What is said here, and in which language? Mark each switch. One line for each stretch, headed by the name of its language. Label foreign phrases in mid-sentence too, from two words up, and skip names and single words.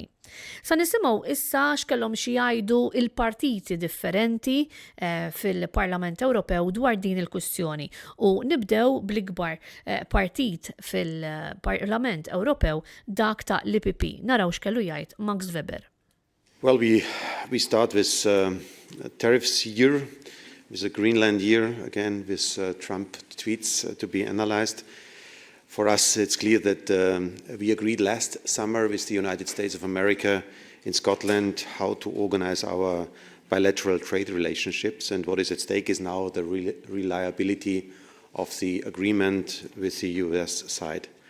Maltese: Sa nisimgħu issa x'kellhom xi jgħidu il-partiti differenti fil-Parlament Ewropew dwar din il-kwistjoni u nibdew bl-ikbar partit fil-Parlament Ewropew dak ta' l-IPP. Naraw x'kellu jgħid Max Weber.
English: Well, we start with tariffs year, with the Greenland year, again with Trump tweets to be analyzed. For us, it's clear that we agreed last summer with the United States of America in Scotland how to organize our bilateral trade relationships, and what is at stake is now the reliability of the agreement with the US side.